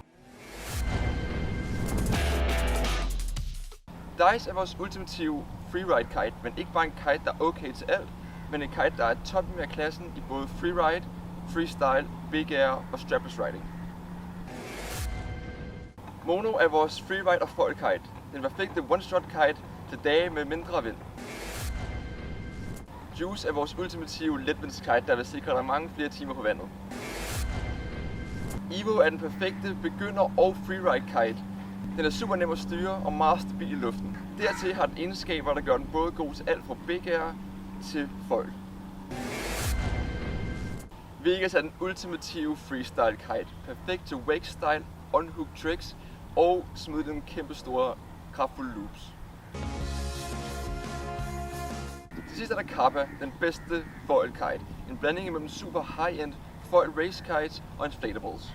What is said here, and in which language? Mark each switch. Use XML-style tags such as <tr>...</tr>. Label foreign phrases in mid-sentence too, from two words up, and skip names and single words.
<da>Dice er vores ultimative</da> <en>freeride kite,</en> <da>men ikke bare en kite, der er okay til alt, men en kite, der er toppen af klassen i både</da> <en>freeride, freestyle, big air</en> <da>og</da> <en>strapless riding.</en> <da>Mono er vores freeride og</da> <en>foil kite.</en> <da>Den perfekte</da> <en>one-shot kite</en> <da>til dage med mindre vind. Juice er vores ultimative letvindskite, der vil sikre dig mange flere timer på vandet. Evo er den perfekte begynder- og</da> <en>freeride kite.</en> <da>Den er super nem at styre og meget stabil i luften. Dertil har den egenskaber, der gør den både god til alt fra</da> <en>big air</en> <da>til foil. Vegas er den ultimative</da> <en>freestyle kite.</en> <da>Perfekt til</da> <en>wake style, on-hook tricks</en> <da>og smide den kæmpe store, kraftfulde loops. Til sidst er der Kappa, den bedste</da> <en>foil kite.</en> <da>En blanding mellem</da> <en>super high-end foil race kites</en> <da>og inflatables.</da>